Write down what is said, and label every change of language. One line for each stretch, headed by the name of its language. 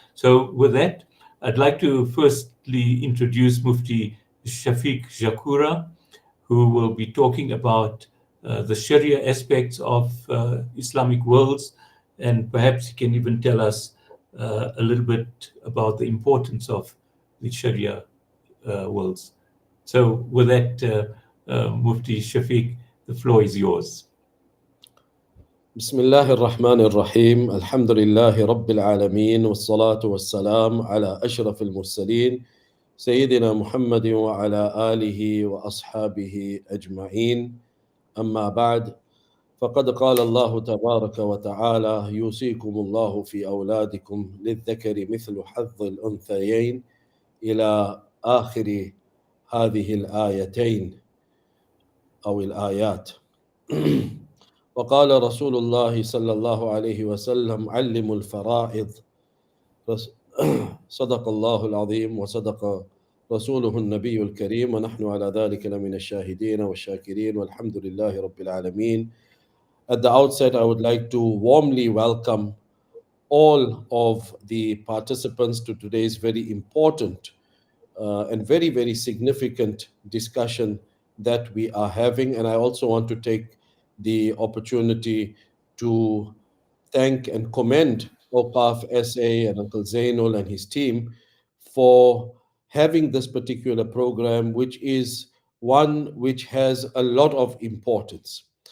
English: So with that, I'd like to firstly introduce Mufti Shafique Jakhura, who will be talking about the Sharia aspects of Islamic worlds, and perhaps he can even tell us a little bit about the importance of the Sharia worlds. So with that, Mufti Shafique, the floor is yours.
Arabic: بسم الله الرحمن الرحيم الحمد لله رب العالمين والصلاة والسلام على أشرف المرسلين سيدنا محمد وعلى آله وأصحابه أجمعين أما بعد فقد قال الله تبارك وتعالى يوصيكم الله في أولادكم للذكر مثل حظ الأنثيين إلى آخر هذه الآيتين أو الآيات وقال رسول الله صلى الله عليه وسلم علموا الفرائض صدق الله العظيم وصدق رسوله النبي الكريم ونحن على ذلك لمن الشاهدين والشاكرين والحمد لله رب العالمين.
English: At the outset, I would like to warmly welcome all of the participants to today's very important and very, very significant discussion that we are having. And I also want to take the opportunity to thank and commend Awqaf SA and Uncle Zeinoul and his team for having this particular program, which is one which has a lot of importance.